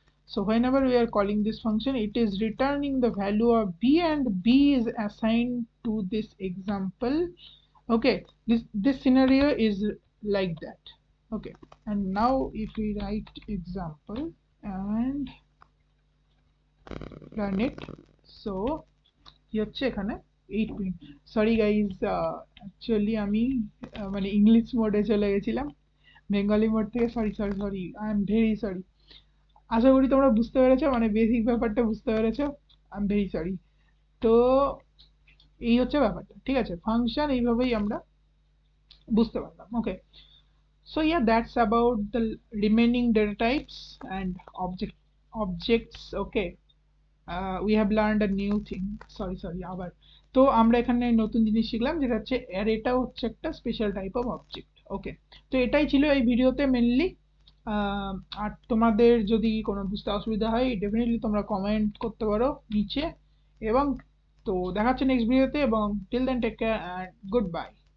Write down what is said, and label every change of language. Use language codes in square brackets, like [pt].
[en] So whenever we are calling this function, it is returning the value of b, and b is assigned to this example. Okay, this scenario is like that. Okay, and now if we write example and run it, so [bn] কি হচ্ছে এখানে [en] 8 print. [bn] Sorry guys, actually আমি মানে English মোডে চলে গেছিলাম Bengali mode থেকে। [en] Sorry sorry sorry, I am very sorry. [bn] আশা করি তোমরা বুঝতে পেরেছো, মানে বেসিক ব্যাপারটা বুঝতে পেরেছো। [en] I am very sorry. [bn] তো এই হচ্ছে ব্যাপারটা, ঠিক আছে। ফাংশন এইভাবেই আমরা বুঝতে পারলাম। [en] Okay, so yeah, that's about the remaining data types and objects. Okay, we have learned a new thing. [bn] Sorry আবার তো আমরা এখানে নতুন জিনিস শিখলাম, যেটা হচ্ছে অ্যারেটা হচ্ছে একটা স্পেশাল টাইপ অফ অবজেক্ট। ওকে, তো এটাই ছিল এই ভিডিওতে মেনলি। আর তোমাদের যদি কোনো বুঝতে অসুবিধা হয় ডেফিনেটলি তোমরা কমেন্ট করতে পারো নিচে, এবং তো দেখা হচ্ছে নেক্সট ভিডিওতে, এবং [en] Till then take care and goodbye.